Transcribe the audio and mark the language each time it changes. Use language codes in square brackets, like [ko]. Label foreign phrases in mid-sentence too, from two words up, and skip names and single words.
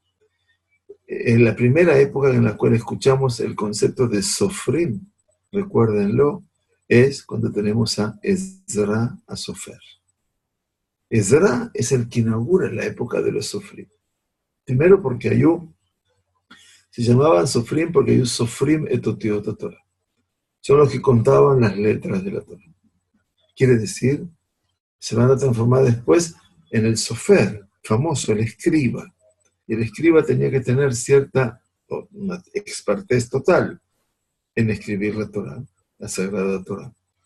[es] En la primera época en la cual escuchamos el concepto de sofrim, recuérdenlo, es cuando tenemos a [he] עזרא הסופר. [es] Ezra es el que inaugura la época de los sofrim. Primero porque se llamaban sofrim porque hay [he] סופרים את אותיות תורה. [es] Son los que contaban las letras de la Torah. Quiere decir, se van a transformar después en el sofer, famoso, el escriba. Y el escriba tenía que tener una expertez total en escribir la Torah, la Sagrada Torah.